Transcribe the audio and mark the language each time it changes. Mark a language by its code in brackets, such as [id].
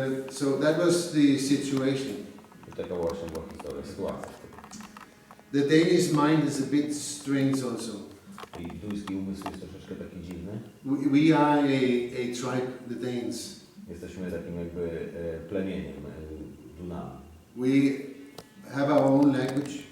[en] So that was the situation. [pl] I taka właśnie była sytuacja. [en] The Danish mind is a bit strange also. [pl] I duński umysł jest troszeczkę taki dziwny. [en] We are a tribe, the Danes. [pl] Jesteśmy takim jakby plemieniem, Dunami. [en] We have our own language.